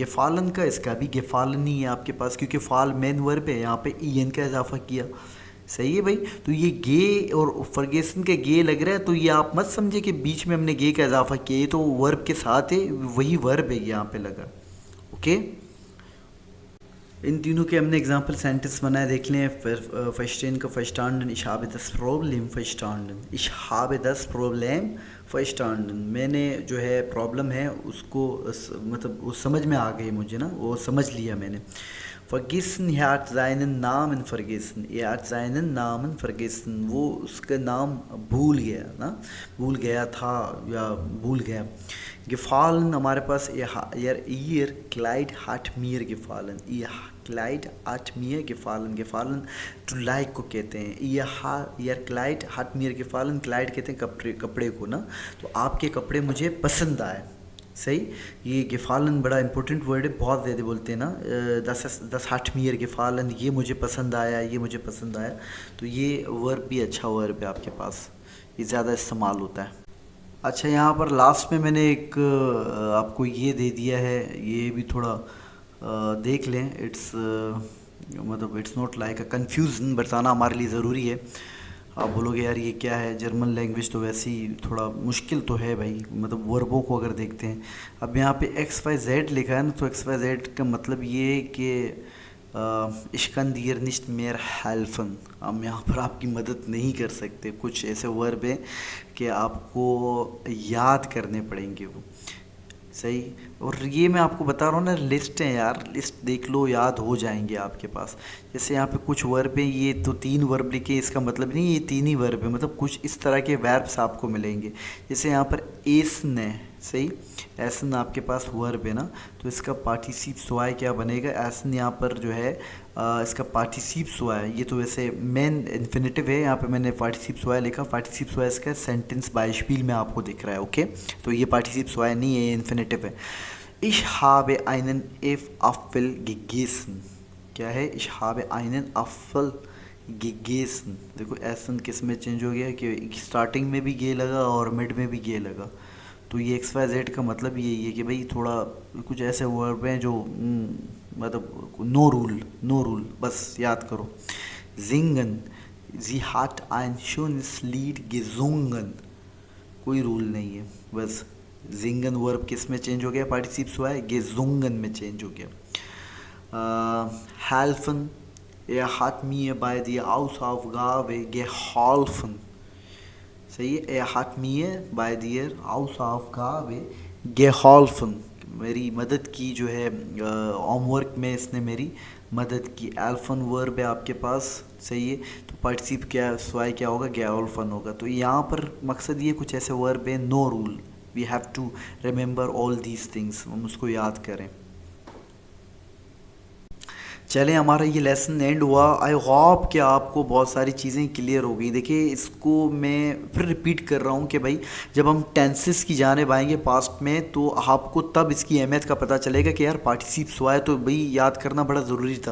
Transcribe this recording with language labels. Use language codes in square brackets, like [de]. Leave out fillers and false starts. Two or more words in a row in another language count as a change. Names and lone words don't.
[hi] गेफालन का, इसका भी गेफालन ही है आपके पास, क्योंकि फाल [en] main verb [hi] है, यहाँ पे ईएन का इजाफा किया, सही है भाई। तो ये गे और फॉरगेसन के गे लग रहा है, तो ये आप मत समझे कि बीच में हमने गे का इजाफा किया, ये तो वर्ब के साथ है, वही वर्ब है यहाँ पे लगा। ओके, इन तीनों के हमने [en] example sentence [hi] बनाए, देख लें। [de] फर्स्टेन का verstanden, ich habe das Problem verstanden, ich habe das Problem verstanden, [hi] मैंने जो है प्रॉब्लम है उसको मतलब वो समझ में आ गई मुझे ना, वो समझ लिया मैंने। [de] vergessen, er hat seinen Namen vergessen, er hat seinen Namen vergessen, [hi] वो उसका नाम भूल गया ना, भूल गया था या भूल गया। gefallen हमारे पास, [de] ihr Kleid hat mir gefallen, ihr Kleid hat mir gefallen, gefallen [en] to like [hi] को कहते हैं। [de] ihr Kleid hat mir gefallen, [hi] Kleid कहते हैं कपड़े को ना, तो आपके कपड़े मुझे पसंद आए, सही। ये gefallen बड़ा [en] important word [hi] है, बहुत ज़्यादा बोलते हैं ना, [de] das hat mir gefallen, [hi] ये मुझे पसंद आया, ये मुझे पसंद आया। तो ये वर्ब भी अच्छा वर्ब है आपके पास, ये ज़्यादा इस्तेमाल होता है। अच्छा, यहाँ पर लास्ट में मैंने एक आपको ये दे दिया है, ये भी थोड़ा देख लें। [en] इट्स मतलब it's not like a confusion, [hi] बताना हमारे लिए ज़रूरी है। आप बोलोगे यार ये क्या है, [en] German language [hi] तो वैसे ही थोड़ा मुश्किल तो है भाई, मतलब वर्बों को अगर देखते हैं। अब यहाँ पे XYZ लिखा है ना, तो XYZ का मतलब ये है कि [de] Ich kann dir nicht mehr helfen। [hi] हम यहाँ पर आपकी मदद नहीं कर सकते। कुछ ऐसे वर्ब हैं कि आपको याद करने पड़ेंगे वो। सही। और ये मैं आपको बता रहा हूँ ना, लिस्ट है यार, लिस्ट देख लो, याद हो जाएंगे आपके पास। जैसे यहाँ पे कुछ वर्ब है, ये तो 3 वर्ब लिखे, इसका मतलब नहीं ये 3 ही वर्ब है, मतलब कुछ इस तरह के वर्ब्स आपको मिलेंगे। जैसे यहाँ पर एसन है, सही, एसन आपके पास वर्ब है ना, तो इसका [de] Partizip zwei [hi] क्या बनेगा, एसन यहाँ पर जो है इसका [de] Partizip zwei, [hi] ये तो वैसे [en] main infinitive [hi] है, यहाँ पे मैंने [de] Partizip zwei [hi] लिखा। [de] Partizip zwei [hi] इसका सेंटेंस बाइस्पिल में आपको दिख रहा है, ओके। तो ये [de] Partizip zwei [hi] नहीं है, ये इन्फिनेटिव है। [de] Ich habe einen Apfel gegessen। [hi] क्या है, [de] Ich habe einen Apfel gegessen। [hi] देखो एसन किस में चेंज हो गया कि स्टार्टिंग में भी गे लगा और मिड में भी गे लगा। तो ये XYZ का मतलब यही है कि भाई थोड़ा कुछ ऐसे वर्ब हैं जो मतलब [en] no rule, no rule, [hi] बस याद करो। [de] Singen, sie hat ein schönes Lied gesungen। [hi] कोई रूल नहीं है, बस जिंगन वर्ब किस में चेंज हो गया, पार्टिसिप हुआ है, गेजुंगन में चेंज हो गया। हेल्फन, [de] er hat mir bei der Hausaufgabe geholfen। [hi] सही है, [de] er hat mir bei der Hausaufgabe geholfen, [hi] मेरी मदद की, जो है होमवर्क में इसने मेरी मदद की। एल्फन वर्ब है आपके पास, सही है, तो पार्टिसिप क्या स्वाय क्या होगा, गेओल्फन होगा। तो यहाँ पर मकसद ये कुछ ऐसे वर्ब है, [en] no rule, we have to remember all these things, [hi] हम उसको याद करें। चलें, हमारा ये लेसन एंड हुआ। [en] I hope [hi] कि आपको बहुत सारी चीज़ें क्लियर हो गई। देखिए, इसको मैं फिर रिपीट कर रहा हूँ कि भाई जब हम टेंसेस की जानिब आएंगे पास्ट में, तो आपको तब इसकी अहमियत का पता चलेगा कि यार पार्टिसिप्स हुआ है तो भाई याद करना बड़ा ज़रूरी था।